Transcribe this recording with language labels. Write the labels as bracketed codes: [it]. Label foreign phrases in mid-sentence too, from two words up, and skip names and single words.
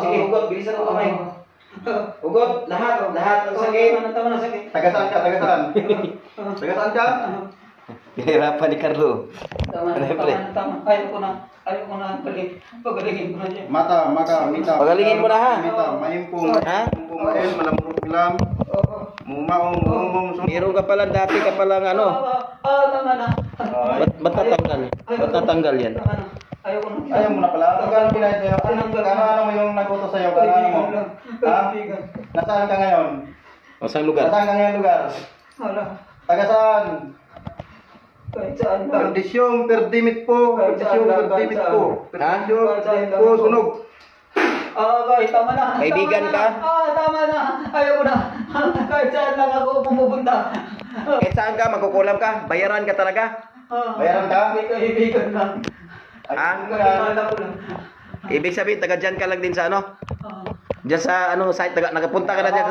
[tl] Sige, hugot. Bilisan mo kamay. Hugot. Lahat. Lahat ng sakit. Tagasaan ka, tagasaan. Tagasaan ka? Pinahirapan ni Carlo. Ayaw ko na pagalingin ko na dyan. Mata, mita. Pagalingin mo na, ha? Mita, mayimpong. Ha? Mayimpong main, malamurong bilam. Mumaong. Meron ka pala, dati ka palang ano. Tama na. Ba't tatanggal? Ba't tatanggal yan? Ayaw ko na. Ayaw mo na pala. Magkano pinayad sa'yo? Ano mo yung nag-utos sa'yo? Ano mo? Ha? Nasaan ka ngayon? O, saan lugar? Nasaan ka ngayon lugar? Wala. Tagasaan? Kahit saan ba? Perdisyong perdimit po. Perdisyong perdimit po. Ha? Perdisyong perdimit po. Sunog. Kahit tama na. Kaibigan ka? Tama na. Ayaw ko na. Kahit saan lang ako pumupunta. Kahit saan ka, magkukulam ka, bayaran ka talaga. Bayaran ka? May kaibigan lang. Ha? Kakilala ko lang. Ibig sabihin, taga dyan ka lang din sa ano? Diyan sa ano site, nagapunta ka na dyan.